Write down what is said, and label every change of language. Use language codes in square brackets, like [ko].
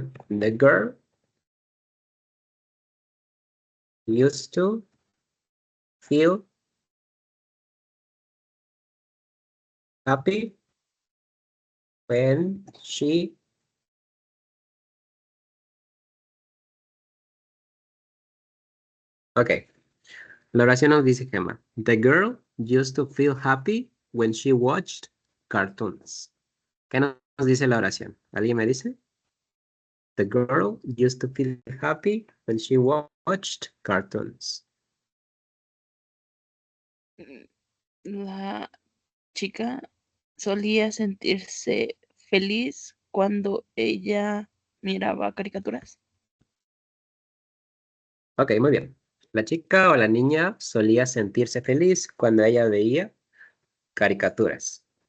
[en] The girl used to feel happy when she... [es] Ok, la oración nos dice Gemma. [en] The girl used to feel happy when she watched cartoons. [es] ¿Qué nos dice la oración? ¿Alguien me dice? [en] The girl used to feel happy when she watched cartoons. [es] La chica solía sentirse feliz cuando ella miraba caricaturas. Ok, muy bien. La chica o la niña solía sentirse feliz cuando ella veía caricaturas.